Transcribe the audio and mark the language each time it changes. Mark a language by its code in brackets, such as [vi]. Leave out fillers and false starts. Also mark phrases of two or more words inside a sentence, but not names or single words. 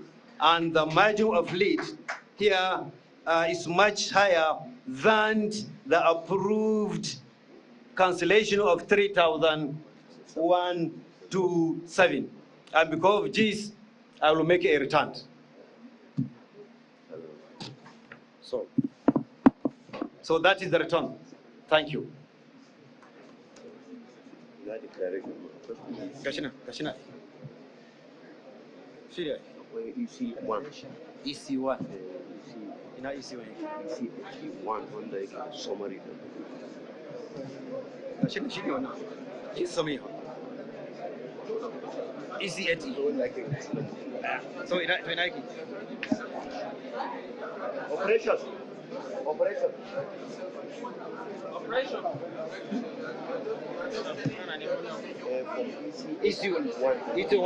[en] And the margin of lead here is much higher than the approved cancellation of 3,127. And because of this, I will make a return. So that is the return. Thank you. [ha] Kashina. EC1. EC1. Ina EC1. EC1 wanda yake summary din. Kashina shi ne wannan. Shi summary. EC80. So ina yake. Operation. EC1.